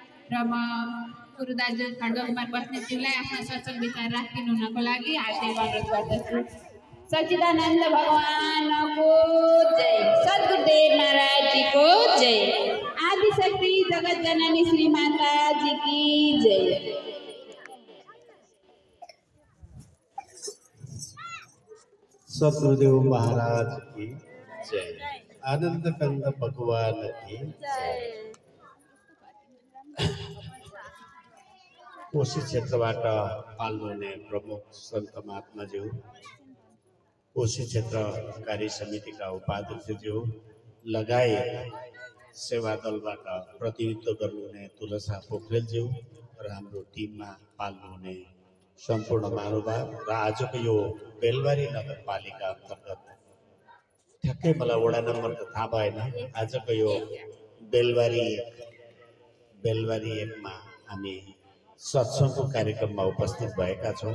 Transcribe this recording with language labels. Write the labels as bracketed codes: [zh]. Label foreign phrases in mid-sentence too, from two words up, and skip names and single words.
[ne] र म गुरु दाजु खड्गकुमार बस्नेतज्यूलाई आफ्ना सचल विचार राखिदिनु हुनको लागि हार्दिक अनुरोध गर्दछु। सच्चिदानन्द भगवानको जय, [hi] सद्गुरुदेव महाराज जी को जय, आदिशक्ति जगत जननी श्री माता जी की जय। सद्गुरुदेव महाराज की जय, आनंद कंद भगवान की जय। [ne] कोशी क्षेत्रबाट पाल्नुहुने प्रमुख सन्त महात्माज्यू, कोशी क्षेत्र कार्य समितिका उपाध्यक्षज्यू लगायत सेवा दलबाट प्रतिनिधित्व गर्नुहुने तुलसा पोखरेलज्यू र हाम्रो टिममा पाल्नुहुने सम्पूर्ण महानुभाव र आजको यो बेलबारी नगरपालिका अन्तर्गत ठ्याक्कै मलाई वडा नम्बर त थाहा भएन, आजको यो बेलबारी एकमा हामी सत्सङ्गको कार्यक्रममा उपस्थित भएका छौँ।